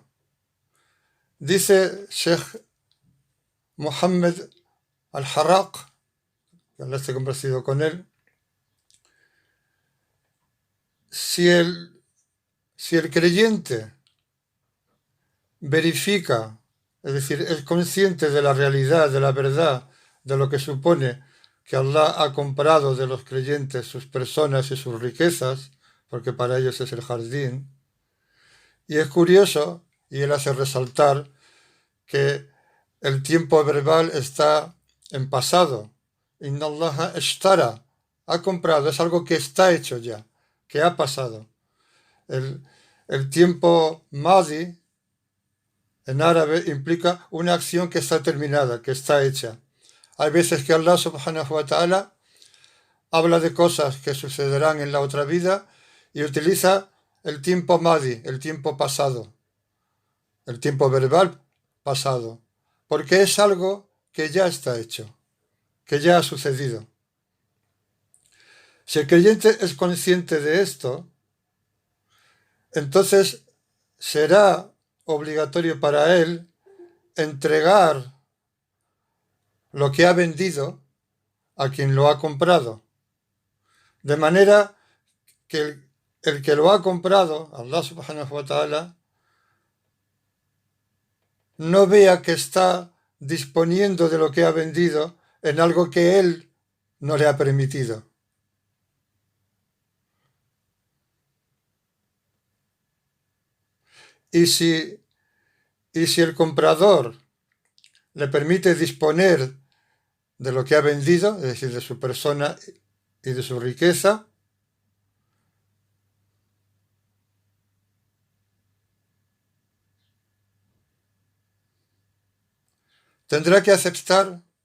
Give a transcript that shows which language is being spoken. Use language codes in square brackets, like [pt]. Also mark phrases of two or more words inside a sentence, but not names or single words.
[es] Dice Sheikh Muhammad al-Harraq, que Allah esté complacido con él, si el creyente verifica, es decir, es consciente de la realidad, de la verdad, de lo que supone que Allah ha comprado de los creyentes sus personas y sus riquezas, porque para ellos es el jardín. Y es curioso, y él hace resaltar, que el tiempo verbal está en pasado. [ar] إن الله اشترى, [es] ha comprado, es algo que está hecho ya, que ha pasado. El tiempo madi en árabe implica una acción que está terminada, que está hecha. Hay veces que Allah [ar] سبحانه وتعالى [es] habla de cosas que sucederán en la otra vida y utiliza el tiempo madi, el tiempo pasado, el tiempo verbal pasado, porque es algo que ya está hecho, que ya ha sucedido. Si el creyente es consciente de esto, entonces será obligatorio para él entregar lo que ha vendido a quien lo ha comprado, de manera que el que lo ha comprado, [ar] الله سبحانه وتعالى, [es] no vea que está disponiendo de lo que ha vendido en algo que él no le ha permitido. Y si el comprador le permite disponer de lo que ha vendido, es decir, de su persona y de su riqueza, tendrá que aceptar,